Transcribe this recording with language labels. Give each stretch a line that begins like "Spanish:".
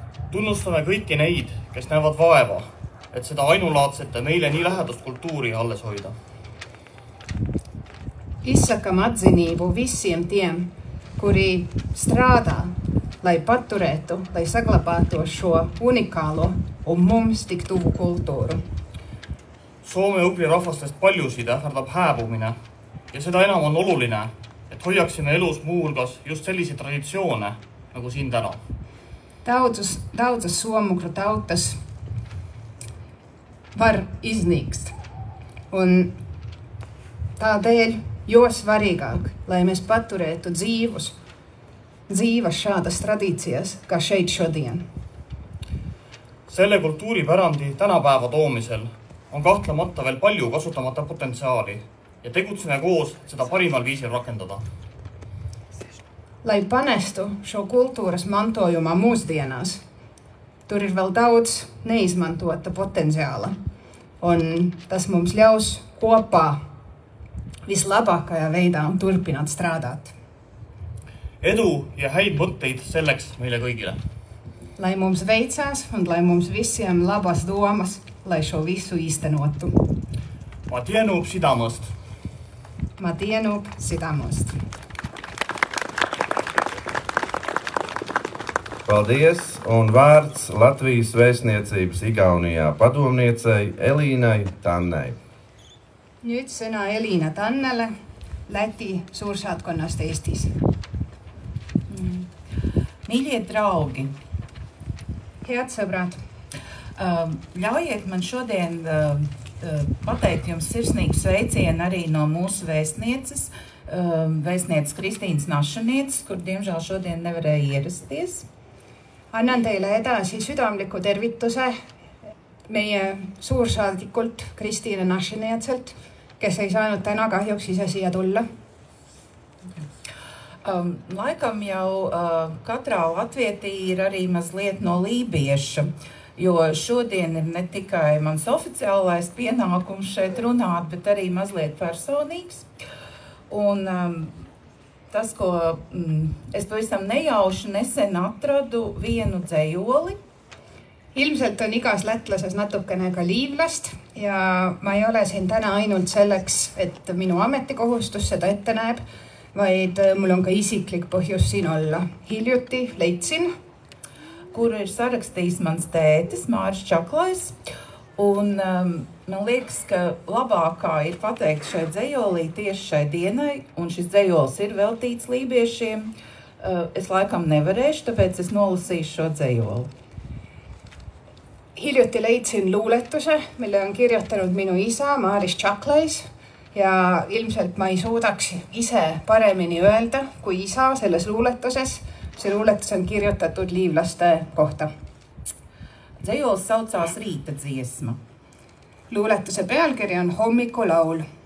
Estonian: Tunnustame kõiki neid, kes näevad vaeva, et seda ainulaadsete meile nii lähedast kultuuri alles hoida.
Latvian: Izsakam atzinību visiem tiem, kuri strādā, lai paturētu, lai saglabātu šo unikālo un mums tik tuvu kultūru.
Estonian: Soome-ugri rahvastest paljusid ähvardab hääbumine ja seda enam on oluline, et hoiaksime elus muuhulgas just sellisi traditsioone nagu siin täna.
Latvian: Daudzas somu-ugru tautas var iznīkst. Un tādēļ jo svarīgāk, lai mēs paturētu dzīvas šādas tradīcijas, kā šeit šodien.
Estonian: Selle kultuuripärandi tänapäeva toomisel on kahtlemata veel palju kasutamata potentsiaali ja tegutseme koos seda parimal viisil rakendada.
Latvian: Lai panestu šo kultūras mantojumā mūsdienās, tur ir vēl daudz neizmantota potenciāla, un tas mums ļaus kopā vislabākajā veidā turpināt strādāt.
Estonian: Edu ja häid mõtteid selleks meile kõigile.
Latvian: Lai mums veicās un lai mums visiem labas domas, lai šo visu īstenotu.
Livonian: Ma tienub sidamast. Ma tienub sidamast.
Latvian: Paldies, un vārds Latvijas vēstniecības Igaunijā padomniecei Elīnai Tannei.
Estonian: Nüüd sõna Elīna Tannele Läti suursaatkonnast Eestis.
Latvian: Mīļie draugi,
Estonian: Head sõbrad,
Latvian: ļaujiet man šodien pateikt jums sirsnīgu sveicienu arī no mūsu vēstnieces, vēstnieces Kristīnas Našanietes, kur diemžēl šodien nevarēja ierasties.
Estonian: Annan teile edasi südamliku tervituse meie suursaadikult Kristiina Našanieetselt, kes ei saanud täna kahjuks ise siia tulla?
Latvian: Laikam jau katrā latvietī ir arī mazliet no lībieša, jo šodien ir ne tikai mans oficiālais pienākums šeit runāt, bet arī mazliet personīgs. Un tas, ko es pavisam nejauši nesen atradu vienu dzejoli.
Estonian: Ilmselt on igas lätlases natukene ka liivlast ja ma ei ole siin täna ainult selleks, et minu ametikohustus seda ette näeb, vaid mul on ka isiklik põhjus siin olla. Hiljuti leidsin,
Latvian: kuru ir sarakstījis mans tētis, Māris Čaklais, un man liekas, ka labākā ir pateikt šai dzejolī tieši šai dienai, un šis dzejols ir veltīts lībiešiem. Es laikam nevarēšu, tāpēc es nolasīšu šo dzejoli.
Estonian: Hiljuti leidsin luuletuse, mille on kirjutanud minu isa, Maaris Čaklais, ja ilmselt ma ei suudaks ise paremini öelda kui isa selles luuletuses. See luuletus on kirjutatud liivlaste kohta.
Latvian: Dzejols saucās Rīta dziesma.
Estonian: Luuletuse pealkiri on Hommikulaul.